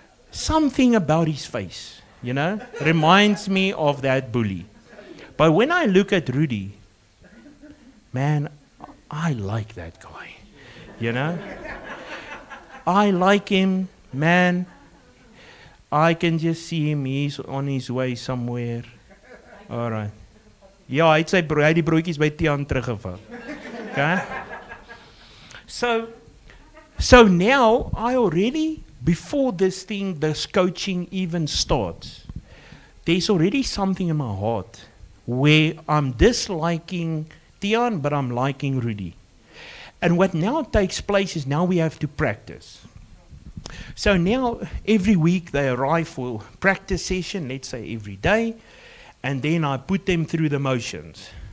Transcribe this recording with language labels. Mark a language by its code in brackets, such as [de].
[en] Something about his face, you know, reminds me of that bully. But when I look at Rudy, man, I like that guy, you know. I like him, man. I can just see him, he's on his way somewhere. All right. [af] Ja, hy het die broodjies by Tiaan teruggevat. [en] Okay? So now I already, before this coaching even starts, there's already something in my heart where I'm disliking Tiaan, but I'm liking Rudy. And what now takes place is now we have to practice. So now every week they arrive for practice session, let's say every day, and then I put them through the motions.